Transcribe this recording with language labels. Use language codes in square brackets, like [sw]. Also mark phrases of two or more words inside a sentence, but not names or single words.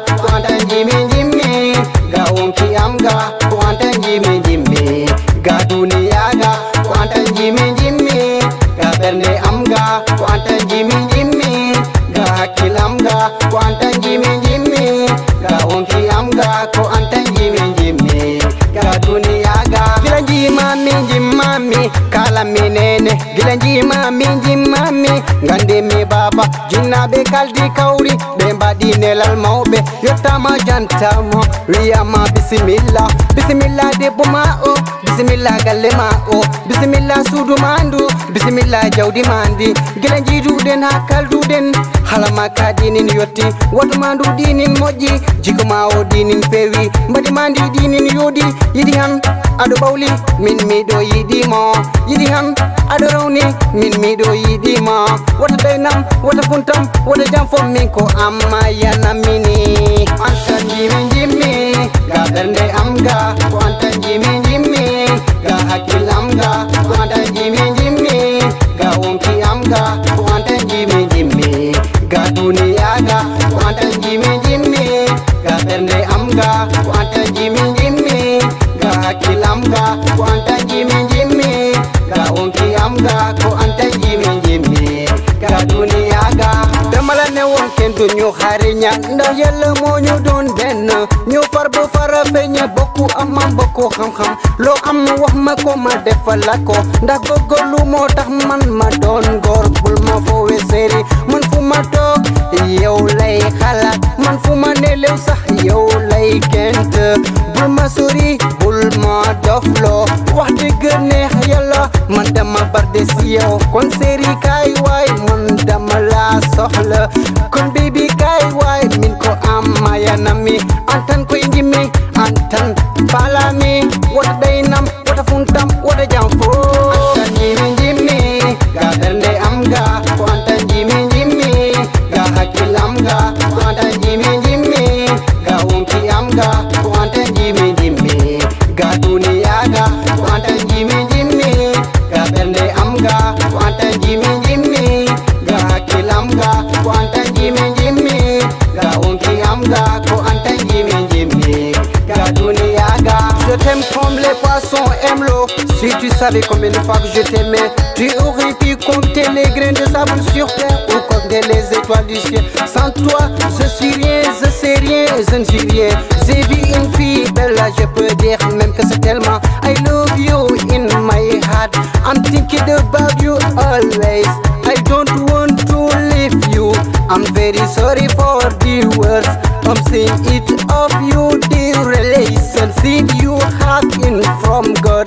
[ff] ko antan Djimmi, ga wonki amga, ko antan Djimmi, ga duniya ga, ko antan Djimmi, ga bernde amga, ko antan Djimmi, ga hakil amga, ko antan Djimmi, ga wonki amga, ko antan Djimmi, ga duniya ga. Gila Djimmi, kala minene. Gila Djimmi, ngande mi baba. Jinnabe kaldi kauri, be mbadi nelal mawbe. Yottama jantamo, wiyama bismillah. Bismillah debbo ma o, bismillah galle ma o, bismillah suudu mandu, bismillah jawdi mandi. Gila jiiduɗen ha kalduɗen, halama ka dinin yotti. Woto mandu dinin moƴƴi, jiko ma o dinin pewi. Mbadi mandi dinin yodi, yiɗi han aɗo ɓawli, min miɗo yiɗimo. Yiɗi han aɗo rawni, min miɗo yiɗimo. Wota daynam, wota funtam, wota jam fo min ko amma yanamini. Antan Djimmi, ga bernde amga, ko antan Djimmi, ga hakkil amga, ko antan Djimmi, ga wonki amga, ko antan Djimmi, ga duniya ga, ko antan Djimmi, ga bernde amga, ko antan Djimmi, ga hakkil amga, ko antan Djimmi, ga wonki amga, ko antan Djimmi, ga duniya ga. [wo] Damala ne wonken du ñu xariña, ndax yàlla moo ñu doon benn. Ñu far bu fara feeñe bokku am bokku xam-xam. Loo am wax ma ko ma defal la ko, ndax bëggalu moo tax man ma doon góor. Bul ma foowe séeri, man fu ma toog yow lay xalaat, man fu ma nelew sax yow lay gént. Bul ma sori, bul ma dofloo, wax dëgg neex yàlla man dama barde si yow. Kon séeri kaay waay man dama la soxla, kon baby kaay waay [ff] min ko am mayanami. Antan koy Djimmi, antan falami, wota daynam, wota funtam, wota jam fo. Antan Djimmi, ga bernde amga, ko antan Djimmi, ga hakkil amga, ko antan Djimmi, ga wonki amga, ko antan Djimmi, ga duniya ga, ko antan Djimmi, ga bernde amga, ko antan Djimmi, ga hakkil amga, ko antan Djimmi, ga wonki amga, ko antan Djimmi, ga duniya ga. [fr] Je t'aime comme les poissons aiment l'eau. Si tu savais combien de fois que je t'aimais, tu aurais pu compter les grains de sable sur terre ou compter les étoiles du ciel. Sans toi, je suis rien, je sais rien, je ne suis rien. J'ai vu une fille belle, je peux dire même que c'est tellement. [en] I love you in my heart, I'm thinking about you always. I don't want to leave you, I'm very sorry for the words I'm saying it of you, the relationship you have in from God.